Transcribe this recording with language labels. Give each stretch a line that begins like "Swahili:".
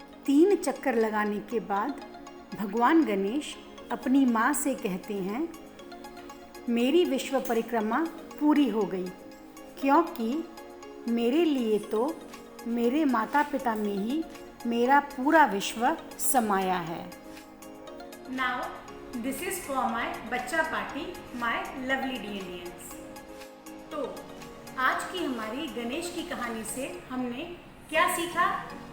Hindi: में चक्कर लगाने के बाद भगवान गणेश अपनी माँ से कहते हैं, मेरी विश्व परिक्रमा पूरी हो गई, क्योंकि मेरे लिए तो मेरे माता पिता में ही मेरा पूरा विश्व समाया है।
English: Now, this is for my
Hindi: बच्चा पार्टी,
English: my lovely DNDians।
Hindi: तो आज की हमारी गणेश की कहानी से हमने क्या सीखा?